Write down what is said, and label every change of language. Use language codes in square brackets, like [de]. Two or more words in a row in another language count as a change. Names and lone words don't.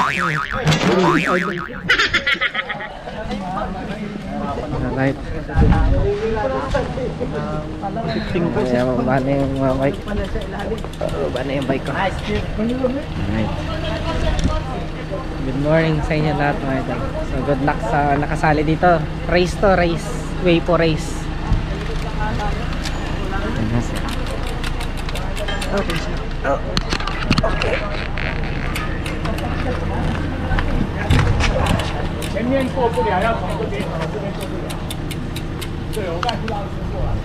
[en] Alright. [tl] Ayan, mababa na yung mga bike. Mababa na yung bike ko. Alright. [en] Good morning [tl] sa inyo lahat mga idol. [en] So good luck [tl] sa nakasali dito. [en] Race to race. Weipo race. Okay. Okay. [zh] 前面过不了，要从这边，从这边过不了。对，我刚才不知道是过来。